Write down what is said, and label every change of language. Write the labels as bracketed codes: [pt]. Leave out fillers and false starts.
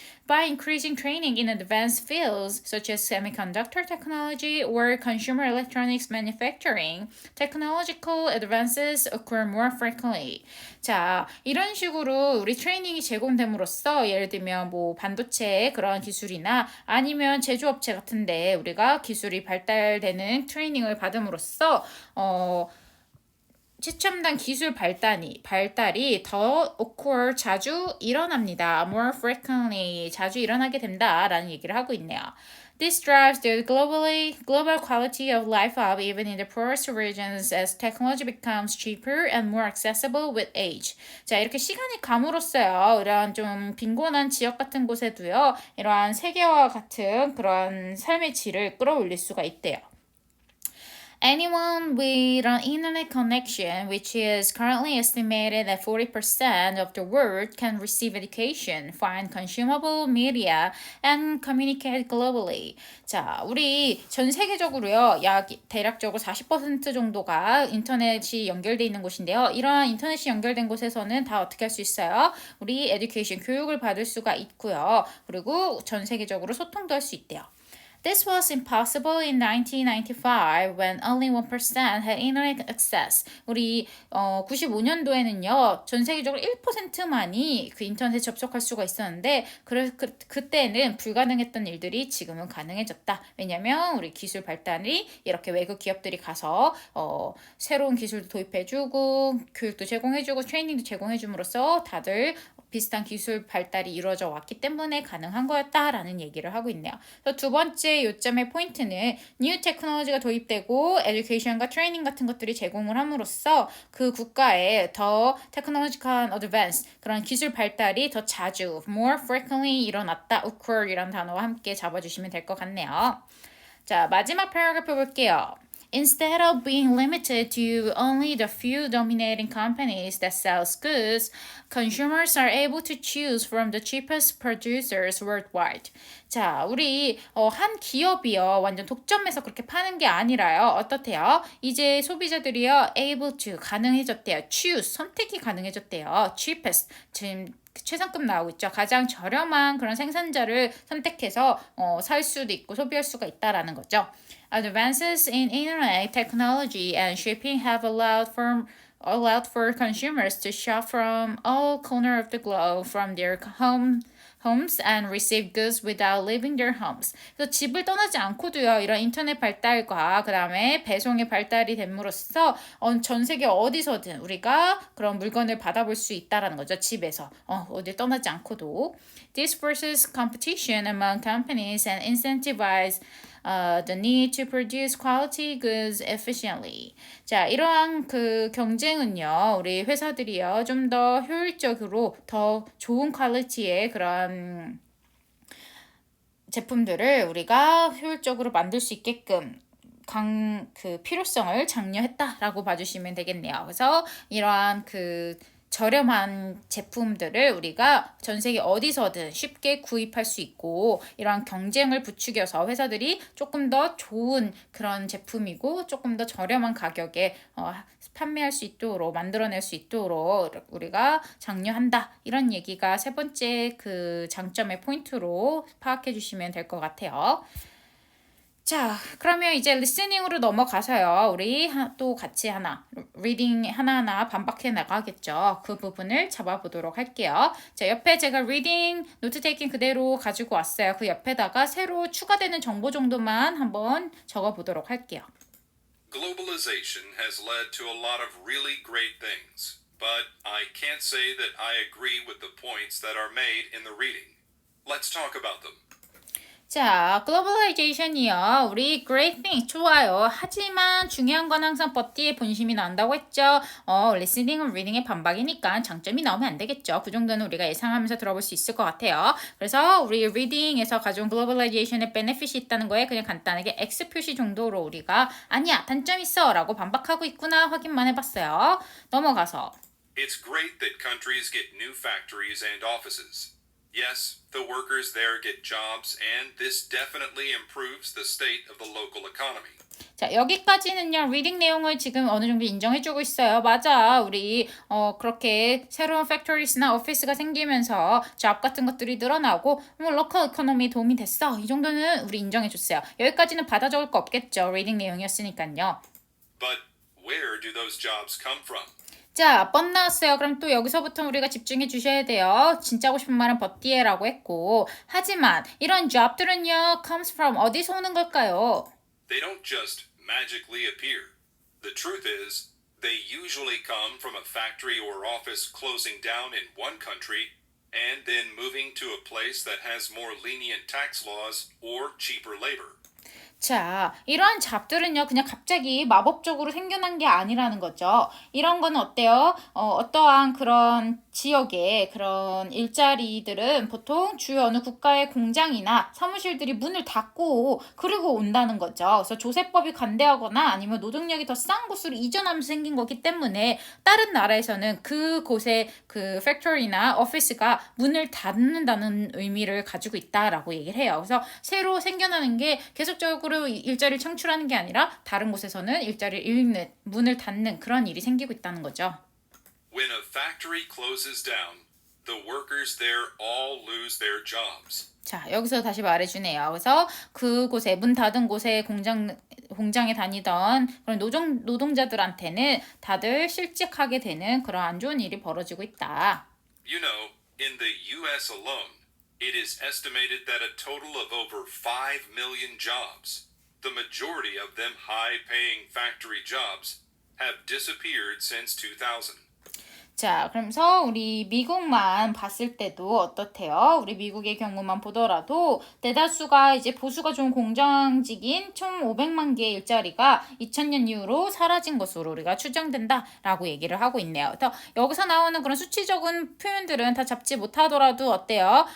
[en] By increasing training in advanced fields such as semiconductor technology or consumer electronics manufacturing, technological advances occur more frequently. [ko] 자, 이런 식으로 우리 트레이닝이 제공됨으로써 예를 들면 뭐 반도체 그런 기술이나 아니면 제조업체 같은데 우리가 기술이 발달되는 트레이닝을 받음으로써 최첨단 기술 발달이 더 occur, 자주 일어납니다. [en] more frequently, [ko] 자주 일어나게 된다라는 얘기를 하고 있네요. [en] This drives the global quality of life up even in the poorest regions as technology becomes cheaper and more accessible with age. [ko] 자, 이렇게 시간이 감으로써요. 이러한 좀 빈곤한 지역 같은 곳에도요. 이러한 세계화 같은 그런 삶의 질을 끌어올릴 수가 있대요. [en] Anyone with an internet connection, which is currently estimated at 40% of the world, can receive education, find consumable media, and communicate globally. [ko] 자, 우리 전 세계적으로요, 약 대략적으로 40% 정도가 인터넷이 연결돼 있는 곳인데요. 이러한 인터넷이 연결된 곳에서는 다 어떻게 할 수 있어요? 우리 에듀케이션, 교육을 받을 수가 있고요. 그리고 전 세계적으로 소통도 할 수 있대요. [en] This was impossible in 1995 when only 1% had internet access. [ko] 우리 95년도에는요. 전 세계적으로 1%만이 그 인터넷에 접속할 수가 있었는데 그때는 불가능했던 일들이 지금은 가능해졌다. 왜냐면 우리 기술 발달이 이렇게 외국 기업들이 가서 새로운 기술도 도입해주고 교육도 제공해주고 트레이닝도 제공해줌으로써 다들 비슷한 기술 발달이 이루어져 왔기 때문에 가능한 거였다라는 얘기를 하고 있네요. 그래서 두 번째 요점의 포인트는 뉴 테크놀로지가 도입되고 에듀케이션과 트레이닝 같은 것들이 제공을 함으로써 그 국가에 더 테크놀로지컬 어드밴스 그런 기술 발달이 더 자주 [en] more frequently [ko] 일어났다. occur이라는 단어와 함께 잡아주시면 될 것 같네요. 자, 마지막 패러그래프 볼게요. [en] Instead of being limited to only the few dominating companies that sells goods, consumers are able to choose from the cheapest producers worldwide. [ko] 자, 우리 한 기업이요 완전 독점해서 그렇게 파는 게 아니라요. 어떻대요? 이제 소비자들이요 [en] able to [ko] 가능해졌대요. choose 선택이 가능해졌대요. cheapest 지금 최상급 나오고 있죠. 가장 저렴한 그런 생산자를 선택해서 살 수도 있고 소비할 수가 있다라는 거죠. [en] Advances in internet technology and shipping have allowed for consumers to shop from all corners of the globe from their homes and receive goods without leaving their homes. [ko] 그래서 집을 떠나지 않고도요. 이런 인터넷 발달과 그 다음에 배송의 발달이 됨으로써 전 세계 어디서든 우리가 그런 물건을 받아볼 수 있다라는 거죠. 집에서 어딜 떠나지 않고도. [en] This forces competition among companies and incentivizes the need to produce quality goods efficiently. [ko] 자, 이러한 그 경쟁은요, 우리 회사들이요, 좀 더 효율적으로 더 좋은 퀄리티의 그런 제품들을 우리가 효율적으로 만들 수 있게끔 그 필요성을 장려했다라고 봐주시면 되겠네요. 그래서 이러한 그 저렴한 제품들을 우리가 전 세계 어디서든 쉽게 구입할 수 있고 이러한 경쟁을 부추겨서 회사들이 조금 더 좋은 그런 제품이고 조금 더 저렴한 가격에 판매할 수 있도록 만들어낼 수 있도록 우리가 장려한다. 이런 얘기가 세 번째 그 장점의 포인트로 파악해 주시면 될 것 같아요. 자, 그러면 이제 리스닝으로 넘어가서요. 우리 또 같이 리딩 하나하나 반박해 나가겠죠. 그 부분을 잡아보도록 할게요. 자, 옆에 제가 리딩, 노트 테이킹 그대로 가지고 왔어요. 그 옆에다가 새로 추가되는 정보 정도만 한번 적어보도록 할게요. [en] Globalization has led to a lot of really great things, but I can't say that I agree with the points that are made in the reading. Let's talk about them. [ko] 자, 글로벌라이제이션이요. 우리 [en] great thing [ko] 좋아요. 하지만 중요한 건 항상 버티의 본심이 나온다고 했죠. 리스닝은 리딩의 반박이니까 장점이 나오면 안 되겠죠. 그 정도는 우리가 예상하면서 들어볼 수 있을 것 같아요. 그래서 우리 리딩에서 가져온 글로벌라이제이션의 베네핏이 있다는 거에 그냥 간단하게 X 표시 정도로 우리가 아니야 단점 있어 라고 반박하고 있구나 확인만 해봤어요. 넘어가서 [en] It's great that countries get new factories and offices. Yes, the workers there get jobs, and this definitely improves the state of the local economy. [ko] 자, 여기까지는요. 리딩 내용을 지금 어느 정도 인정해주고 있어요. 맞아. 우리 그렇게 새로운 팩토리스나 오피스가 생기면서 잡 같은 것들이 늘어나고 로컬 이코노미에 도움이 됐어. 이 정도는 우리 인정해줬어요. 여기까지는 받아 적을 거 없겠죠. 리딩 내용이었으니까요. [en] But where do those jobs come from? [ko] 자, 뻔 나왔어요. 그럼 또 여기서부터 우리가 집중해 주셔야 돼요. 진짜 하고 싶은 말은 버티에라고 했고 하지만 이런 job들은요. [en] comes from [ko] 어디서 오는 걸까요? [en] They don't just magically appear. The truth is, they usually come from a factory or office closing down in one country and then moving to a place that has more lenient tax laws or cheaper labor. [ko] 자, 이러한 잡들은요, 그냥 갑자기 마법적으로 생겨난 게 아니라는 거죠. 이런 거는 어때요? 어떠한 그런 지역의 그런 일자리들은 보통 주요 어느 국가의 공장이나 사무실들이 문을 닫고 그리고 온다는 거죠. 그래서 조세법이 관대하거나 아니면 노동력이 더 싼 곳으로 이전하면서 생긴 거기 때문에 다른 나라에서는 그곳의 그 팩토리나 오피스가 문을 닫는다는 의미를 가지고 있다라고 얘기를 해요. 그래서 새로 생겨나는 게 계속적으로 일자리를 창출하는 게 아니라 다른 곳에서는 일자리를 잃는, 문을 닫는 그런 일이 생기고 있다는 거죠. [en] When a factory closes down, the workers there all lose their jobs. [ko] 자, 여기서 다시 말해주네요. 그래서 그곳에, 문 닫은 곳에 공장에 다니던 그런 노동자들한테는 다들 실직하게 되는 그런 안 좋은 일이 벌어지고 있다. [en] You know, in the US alone, it is estimated that a total of over 5 million jobs, the majority of them high-paying factory jobs, have disappeared since 2000. [ko] 자, 그러면서 우리 미국만 봤을 때도 어떻대요? 우리 미국의 경우만 보더라도 대다수가 이제 보수가 좋은 공장직인 1,500만 개의 일자리가 2000년 이후로 사라진 것으로 우리가 추정된다라고 얘기를 하고 있네요. 그래서 여기서 나오는 그런 수치적인 표현들은 다 잡지 못하더라도 어때요?